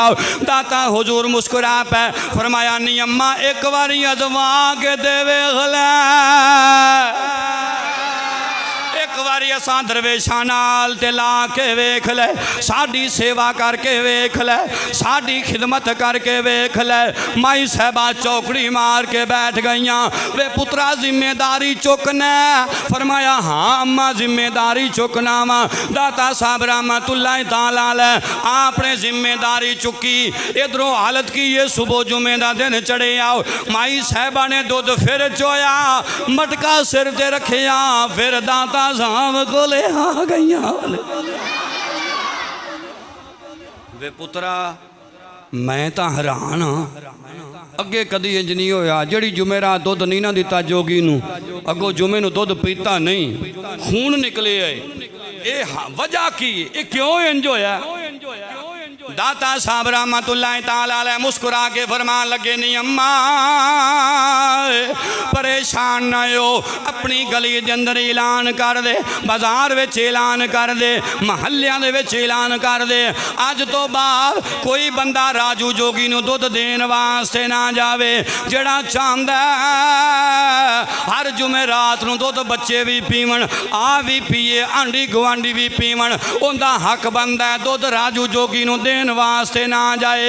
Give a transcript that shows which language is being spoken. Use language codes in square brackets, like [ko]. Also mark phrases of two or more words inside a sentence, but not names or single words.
[pa] داتا حضور مسکرا پئے فرمایا نی اماں اک واری آزما کے دے ویکھ لے اک واری اساں درویشاں نال تے لا کے ویکھ لے ساڈی سیوا کر کے ویکھ لے ساڈی خدمت کر کے ویکھ لے. مائی صاحبہ چوکڑی مار کے بیٹھ گئیاں وے پترا ذمہ داری چکنا فرمایا ہاں اماں ذمہ داری چکنا واں. داتا صاحب [ar] رحمة الله تعالى عليه [pa] آپ نے ذمہ داری چکی ادھروں حالت کی یہ صبح جمعے کا دن چڑھے آؤ مائی صاحبہ نے دودھ پھر چویا مٹکا سر تے رکھیا پھر داتا صاحب کولے آ گئی وے پترا میں تو حیران ہاں اگے کدی انج نہیں ہویا جیہڑی جمعرات دودھ نہیں نہ دتا جوگی نوں اگوں جمعے نوں دودھ پیتا نہیں خون نکلے ہے یہ وجہ کی یہ کیوں انج ہویا. داتا صاحب [ar] رحمة الله تعالى عليه [pa] مسکرا کے فرمان لگے نی اماں پریشان نہ ہو اپنی گلی کے اندر اعلان کر دے بازار میں اعلان کر دے محلیاں دے وچ اعلان کر دے اج توں بعد کوئی بندہ راجو جوگی نوں دودھ دین واسطے نہ جاوے جیہڑا چاہندا ہر جمعرات نوں دودھ بچے بھی پیون آ بھی پیئے آنڈی گوانڈی بھی پیون ان کا حق بندا دودھ راجو جوگی نوں دین واسطے نہ جائے.